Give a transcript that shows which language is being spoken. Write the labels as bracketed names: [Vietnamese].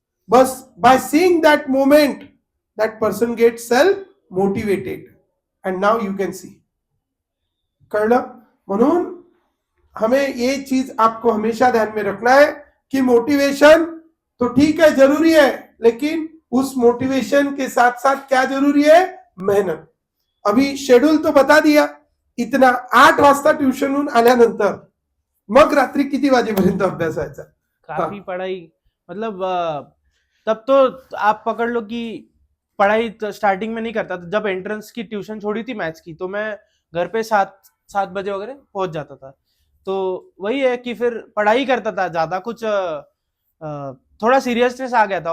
[English] बस by seeing that moment that person get self motivated and now you can see. [Marathi] कळलं. [Hindi] म्हणून हमें ये चीज आपको हमेशा ध्यान में रखना है कि मोटिवेशन तो ठीक है, जरूरी है, लेकिन उस मोटिवेशन के साथ साथ क्या जरूरी है, मेहनत. अभी शेड्यूल तो बता दिया, इतना [Marathi] 8 वाजता ट्युशनहून आल्यानंतर मग रात्री किती वाजेपर्यंत अभ्यास व्हायचा. [Hindi] काफी पढ़ाई, मतलब तब तो आप पकड़ लो कि पढ़ाई तो स्टार्टिंग में नहीं करता था. जब एंट्रेंस की ट्यूशन छोड़ी थी मैथ्स की, तो मैं घर पे 7 बजे वगैरह पहुंच जाता था. तो वही है कि फिर पढ़ाई करता था ज्यादा, कुछ थोड़ा सीरियसनेस आ गया था.